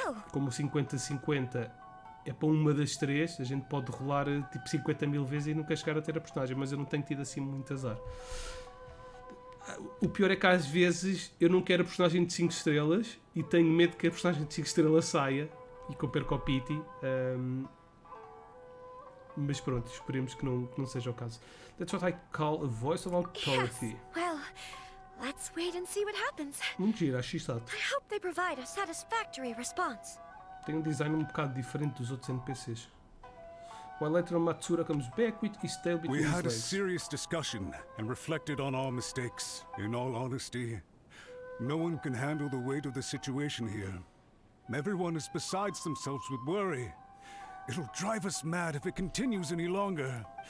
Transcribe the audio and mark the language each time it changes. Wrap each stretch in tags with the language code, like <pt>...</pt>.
<pt>Como 50-50 é para uma das 3, a gente pode rolar tipo 50 mil vezes e nunca chegar a ter a personagem, mas eu não tenho tido assim muito azar. O pior é que às vezes eu não quero a personagem de 5 estrelas e tenho medo que a personagem de 5 estrelas saia e que eu perca o pity. Mas pronto, esperemos que não seja o caso.</pt> <en>That's what I call a voice of authority. Yes. Well, let's wait and see what happens.</en> <pt>Muito giro, acho isso.</pt> <en>I hope they provide a satisfactory response.</en> <pt>Tem um design um bocado diferente dos outros NPCs.</pt> <en>While later Matsura comes back with his tail between his legs. We had a serious discussion and reflected on our mistakes. In all honesty, no one can handle the weight of the situation here. Everyone is besides themselves with worry. It'll drive us mad if it continues any longer.</en>